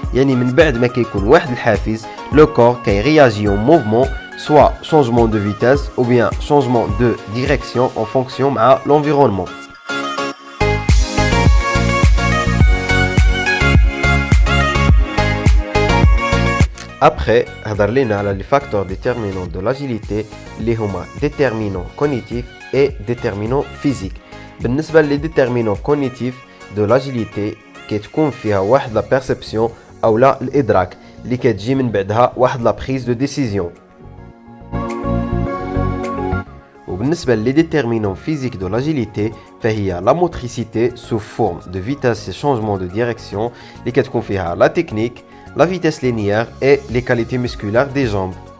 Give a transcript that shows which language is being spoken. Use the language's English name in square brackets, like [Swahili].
[Arabic] يعني من بعد ما كيكون واحد الحافز [French] le corps كيرياجي au mouvement soit changement de vitesse ou bien changement de direction en fonction مع l'environnement. Après, [Arabic] هضر لنا على [French] les facteurs déterminants de l'agilité [Arabic] اللي هما [French] déterminants cognitifs et déterminants physiques. [Arabic] بالنسبة لي déterminants cognitifs de l'agilité كتكون فيها واحد la perception أو لا الإدراك اللي كتجي من بعدها واحد [French] la prise de décision. [Arabic] وبالنسبة لي [French] déterminants physiques de l'agilité فهي la motricité sous forme de vitesse et changement de direction [Arabic] اللي كتكون فيها [French] la technique, la vitesse linéaire et les qualités musculaires des jambes.